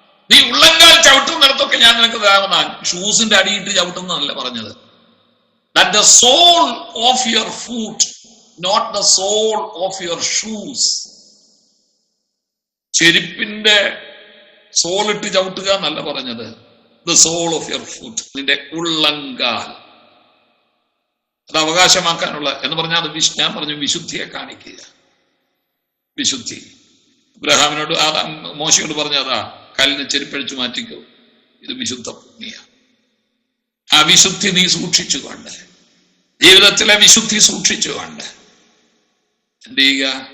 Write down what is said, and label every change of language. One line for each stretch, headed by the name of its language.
Malayalam: നീ ഉള്ളങ്കാൽ ചവിട്ടുന്നിടത്തൊക്കെ ഞാൻ നിനക്ക് തരാമെന്നാ. ഷൂസിന്റെ അടിയിട്ട് ചവിട്ടുന്നതല്ല പറഞ്ഞത്.
English: That the sole of your foot, not the sole of your shoes.
Malayalam: ചെരുപ്പിന്റെ സോളിട്ട് ചവിട്ടുക എന്നല്ല പറഞ്ഞത്.
English: The sole of your foot,
Malayalam: നിന്റെ ഉള്ളങ്കാൽ. അത് അവകാശമാക്കാനുള്ള എന്ന് പറഞ്ഞാൽ അത് ഞാൻ പറഞ്ഞു വിശുദ്ധിയെ കാണിക്കുക. വിശുദ്ധി. ഇബ്രാഹാമിനോട് മോശയോട് പറഞ്ഞതാ, കല്ലിന് ചെരുപ്പഴിച്ചു മാറ്റിക്കോ, ഇത് വിശുദ്ധ ഭൂമിയാണ്. ആ വിശുദ്ധി നീ സൂക്ഷിച്ചുകൊണ്ട്, ജീവിതത്തിലെ വിശുദ്ധി സൂക്ഷിച്ചുകൊണ്ട് എന്ത് ചെയ്യുക?